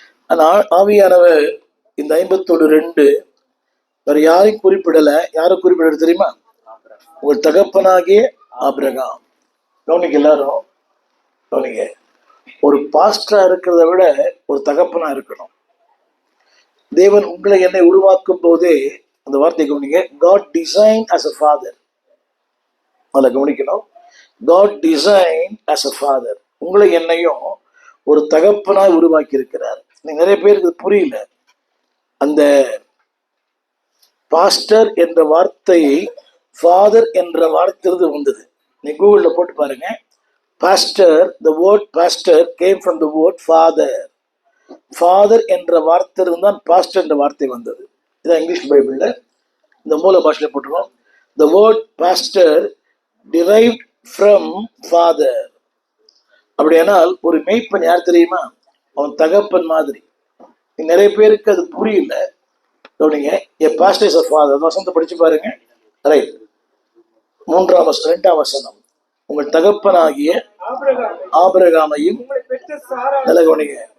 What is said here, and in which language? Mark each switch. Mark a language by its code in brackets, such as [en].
[ta] ஆனால் ஆவியானவர் இந்த 51:2 வேற யாரையும் குறிப்பிடல. யாரை குறிப்பிட தெரியுமா? உங்கள் தகப்பனாகிய ஆபிரகாம். கவனிக்க எல்லாரும் கவனிங்க. ஒரு பாஸ்டரா இருக்கிறத விட ஒரு தகப்பனா இருக்கணும். தேவன் உங்களை என்னை உருவாக்கும் போதே அந்த வார்த்தை கவனிங்க. [en] God designed as a father. [ta] அதில் கவனிக்கணும். [en] God designed as a father. [ta] உங்களை என்னையும் ஒரு தகப்பனாய் உருவாக்கி இருக்கிறார். நிறைய பேருக்கு புரியல. அந்த பாஸ்டர் என்ற வார்த்தையை ஃபாதர் என்ற வார்த்தை வந்தது. நீ கூகுளில் போட்டு பாருங்க. [en] Pastor, the word pastor came from the word father. [ta] Father என்ற வார்த்தை தான் பாஸ்டர் என்ற வார்த்தை வந்தது. இதான் இங்கிலீஷ் பைபிள்ல இந்த மூல பாஷையில் போட்டுருவோம். [en] The word pastor derived from father. [ta] அப்படியானால் ஒரு மேய்ப்பன் யார் தெரியுமா? அவன் தகப்பன் மாதிரி. நிறைய பேருக்கு அது புரியல. கவனிங்க. [en] A pastor is a father. [ta] வசனத்தை படிச்சு பாருங்க. ரைட். 2ஆம் வசனம். உங்கள் தகப்பனாகிய ஆபிரகாமையும் நல்ல கவனிங்க.